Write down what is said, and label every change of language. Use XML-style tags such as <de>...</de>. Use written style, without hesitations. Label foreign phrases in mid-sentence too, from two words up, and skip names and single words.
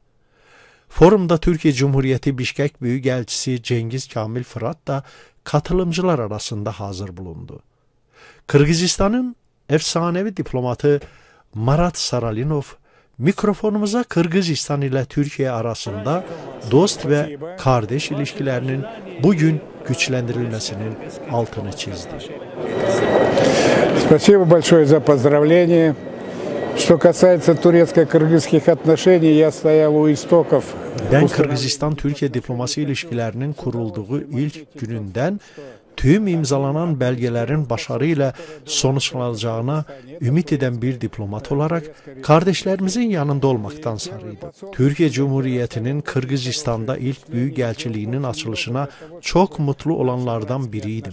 <tr>Forumda Türkiye Cumhuriyeti Bişkek Büyükelçisi Cengiz Kamil Fırat da katılımcılar arasında hazır bulundu. Kırgızistan'ın efsanevi diplomatı Marat Saralinov, mikrofonumuza Kırgızistan ile Türkiye arasında dost ve kardeş ilişkilerinin bugün güçlendirilmesinin altını çizdi.</tr> <ru>Спасибо большое за поздравления. Что касается турецко-кыргызских отношений, я стоял у истоков.</ru> <tr>Ben Kırgızistan-Türkiye diplomasi ilişkilerinin kurulduğu ilk gününden tüm imzalanan belgelerin başarıyla sonuçlanacağına ümit eden bir diplomat olarak kardeşlerimizin yanında olmaktan sarıydı. Türkiye Cumhuriyeti'nin Kırgızistan'da ilk büyükelçiliğinin açılışına çok mutlu olanlardan biriydim.</tr>